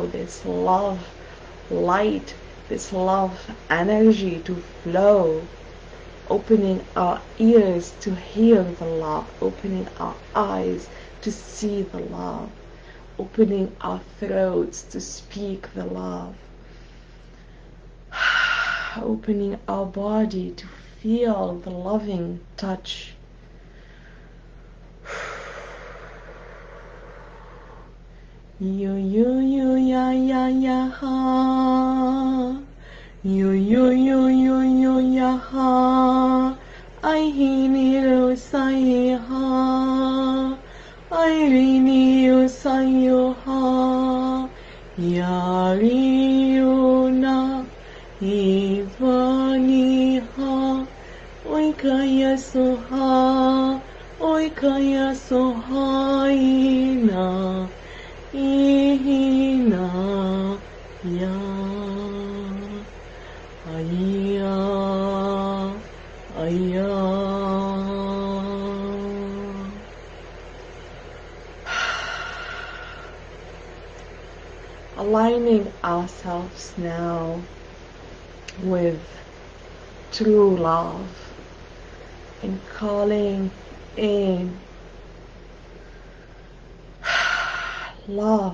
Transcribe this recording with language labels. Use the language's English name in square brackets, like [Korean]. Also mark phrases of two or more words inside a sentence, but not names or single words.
[English] this love light, this love energy to flow, opening our ears to hear the love, opening our eyes to see the love, opening our throats to speak the love, opening our body to feel the loving touch. You ya ya ha. You ya ha. I hini ro sai ha. I rini yo sai yo ha. Yari yo na. Ivani ha. Oikaya so ha. Oikaya so ha ina. Ihina ya aya aya. Aligning ourselves now with true love and calling in love,